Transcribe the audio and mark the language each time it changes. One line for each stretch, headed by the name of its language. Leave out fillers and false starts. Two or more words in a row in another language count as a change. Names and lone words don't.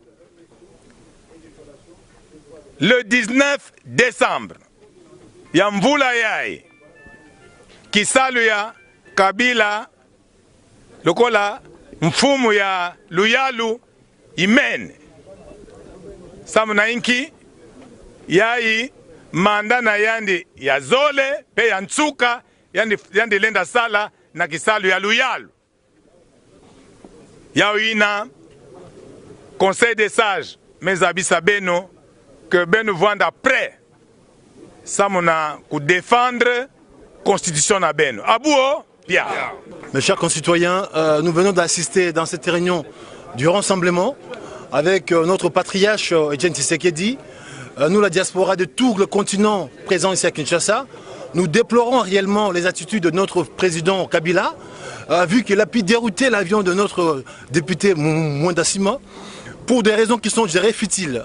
French: le 19 décembre
Kongo: ya mvula yai kisalu ya Kabila lokola mfumu ya luyalu imene samuna inki yai manda na yandi ya zole pe ya ntsuka yandi lenda sala na kisalu ya luyalu yao ina
French: conseil des sages
Kongo: mezabisa beno que beno vanda prêt samuna ku
French: défendre constitution
Kongo: na beno abuo pia.
French: Mes chers concitoyens, nous venons d'assister dans cette réunion du rassemblement avec notre patriarche Etienne Tshisekedi. Nous, la diaspora de tout le continent présent ici à Kinshasa, nous déplorons réellement les attitudes de notre président Kabila, vu qu'il a pu dérouter l'avion de notre député Mwanda Sima pour des raisons qui sont, je dirais, futiles.